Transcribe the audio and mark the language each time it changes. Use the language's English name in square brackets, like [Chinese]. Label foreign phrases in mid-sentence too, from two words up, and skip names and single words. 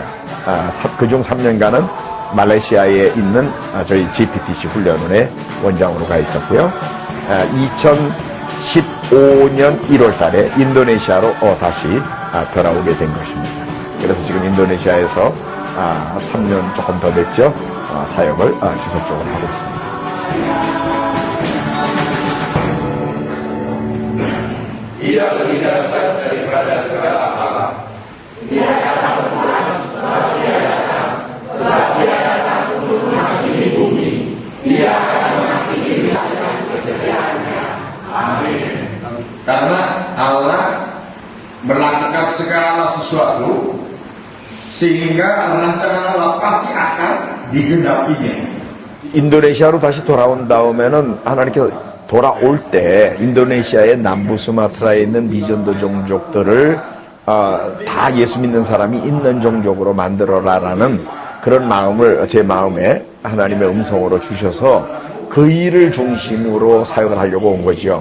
[Korean] 그중 3년간은 말레이시아에 있는 저희 GPTC 훈련원의 원장으로 가 있었고요. 2015년 1월 달에 인도네시아로 다시 돌아오게 된 것입니다. 그래서 지금 인도네시아에서 3년 조금 더 됐죠. 사역을 지속적으로 하고 있습니다. [Indonesian] Ia berdasar daripada segala hal. Dia datang Tuhan, sebab dia datang, untuk menghakimi bumi. Dia akan menghakimi dengan kesetiaannya. Amin. Karena Allah melakukan segala sesuatu sehingga rancangan Allah pasti akan digenapinya. [Korean] 인도네시아로 다시 돌아온 다음에는 하나님께서 돌아올 때 인도네시아의 남부 수마트라에 있는 미전도 종족들을 다 예수 믿는 사람이 있는 종족으로 만들어라라는 그런 마음을 제 마음에 하나님의 음성으로 주셔서 그 일을 중심으로 사역을 하려고 온 거죠.